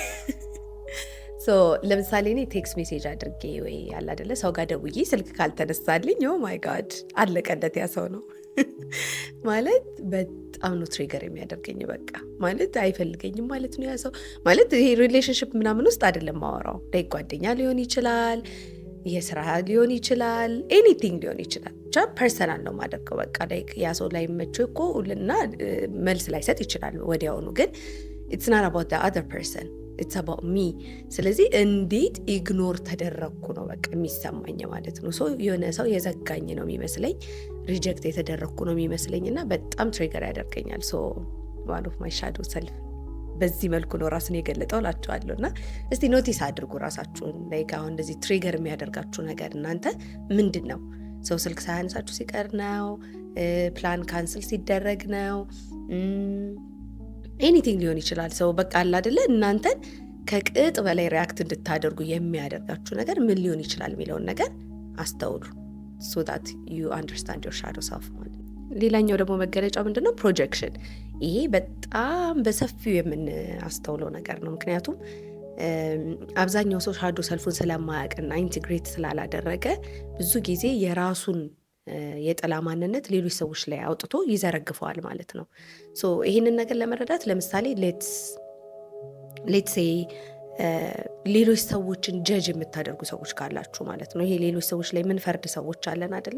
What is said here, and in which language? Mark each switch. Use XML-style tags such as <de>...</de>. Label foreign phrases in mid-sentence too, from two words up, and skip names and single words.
<am>ለምሳሌ እኔ</am> <en>text message</en> <am>አድርጌ ወይ ያለ አይደለ ሰው ጋር ደውዬ ስልክ ካልተነሳልኝ</am> <en>oh my god</en> <am>አለቀለት ያ ሰው ነው ማለት በጣም ነው ትሪገር የሚያደርገኝ። በቃ ማለት አይፈልገኝም ማለት ነው ያ ሰው ማለት። ይሄ ሪሌሽንሽፕ ምናምን ውስጥ አይደለም ማወራው፣ ላይ ጓደኛ ሊሆን ይችላል፣ የስራ ሊሆን ይችላል፣ ኤኒቲንግ ሊሆን ይችላል። ብቻ ፐርሰናል ነው ማደርገው። በቃ ላይ ያ ሰው ላይ መቸው እኮ እና መልስ ላይሰጥ ይችላል ወዲያውኑ፣ ግን</am> <en>it's not about the other person, it's about me።</en> <am>ስለዚህ እንዴት ኢግኖር ተደረግኩ ነው በቃ የሚሰማኝ ማለት ነው። የሆነ ሰው የዘጋኝ ነው የሚመስለኝ፣ ሪጀክት የተደረግኩ ነው የሚመስለኝ እና በጣም ትሪገር ያደርገኛል።</am> <en>one of my shadow self</en> <am>በዚህ መልኩ ነው ራስን የገለጠው ላችኋለሁ። እና እስቲ ኖቲስ አድርጉ ራሳችሁን ላይ አሁን እንደዚህ ትሪገር የሚያደርጋችሁ ነገር እናንተ ምንድን ነው? ሰው ስልክ ሳያነሳችሁ ሲቀር ነው? ፕላን ካንስል ሲደረግ ነው? ኤኒቲንግ ሊሆን ይችላል። ሰው በቃ አለ አይደለ እናንተን ከቅጥ በላይ ሪያክት እንድታደርጉ የሚያደርጋችሁ ነገር ምን ሊሆን ይችላል የሚለውን ነገር አስተውሉ።</am> <en>so that you understand your shadow self</en> <am>ማለት ነው። ሌላኛው ደግሞ መገለጫው ምንድነው? ፕሮጀክሽን። ይሄ በጣም በሰፊው የምናስተውለው ነገር ነው። ምክንያቱም አብዛኛው ሰው ሻዶ ሰልፉን ስለማያውቅና ኢንቲግሬት ስላላደረገ ብዙ ጊዜ የራሱን የጥላ ማንነት ሌሎች ሰዎች ላይ አውጥቶ ይዘረግፈዋል ማለት ነው። ይህንን ነገር ለመረዳት ለምሳሌ</am> <en>let's say</en> <am>ሌሎች ሰዎችን ጀጅ የምታደርጉ ሰዎች ካላችሁ ማለት ነው። ይሄ ሌሎች ሰዎች ላይ ምንፈርድ ሰዎች አለን አይደለ?</am>